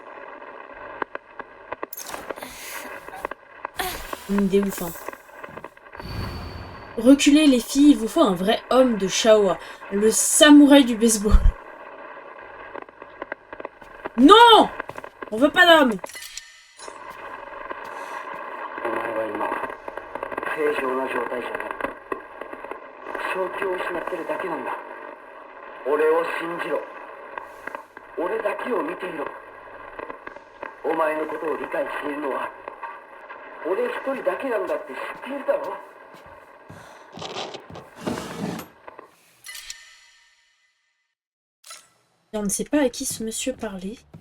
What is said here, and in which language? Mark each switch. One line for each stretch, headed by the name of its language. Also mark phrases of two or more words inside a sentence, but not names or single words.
French: Une idée ouf, hein. Reculez les filles, il vous faut un vrai homme de Shaoa, le samouraï du baseball. Non! On veut pas d'homme!
Japanese: 正常な状態じゃない。正気を失ってるだけなんだ。俺を信じろ。俺だけを見ていろ。お前のことを理解しているのは俺一人だけなんだって知っているだろ。
French: Et on ne sait pas à qui ce monsieur parlait.